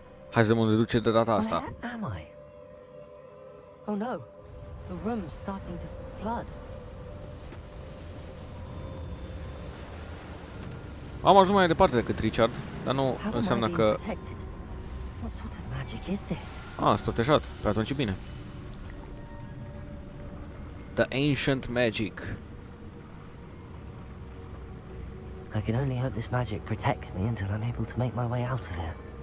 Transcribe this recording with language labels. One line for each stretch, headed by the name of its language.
Romanian: Hai să vedem unde duce de data asta.
English: Oh no, the room's starting to flood.
Romanian: Am ajuns mai departe decât Richard, dar nu înseamnă că...
English: What sort of magic is this?
Romanian: Sunt protejat. Pe atunci e bine.
English: The Ancient Magic. I can only hope this magic protects me until I'm able to make my way out of here.